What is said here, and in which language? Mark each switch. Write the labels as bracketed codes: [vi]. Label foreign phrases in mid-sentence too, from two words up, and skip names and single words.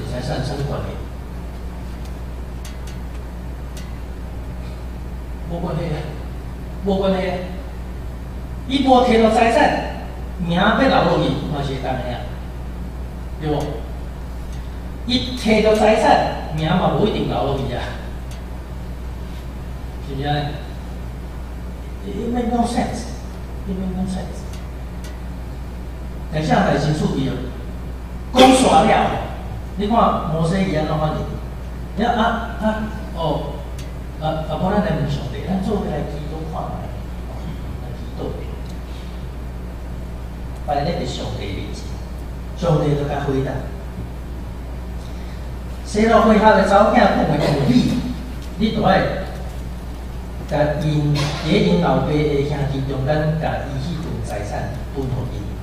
[nan] 财产相关的，无关系啊，无关系啊。伊无摕到财产，名要留落去，嘛是会当的啊，对无？伊摕到财产，名嘛无一定留落去啊，是毋是安尼 ？ [en] It make no sense. It make no sense. [nan] 但是代志趣味哦，讲煞了。你看摩西伊安怎反应？你看无咱来问上帝，咱做伙来祈祷看卖，来祈祷。摆咧伫上帝面前，上帝就甲回答：西罗会下的查某囝讲话有理，你就爱甲因老爸的兄弟中间，甲伊迄份财产分互伊。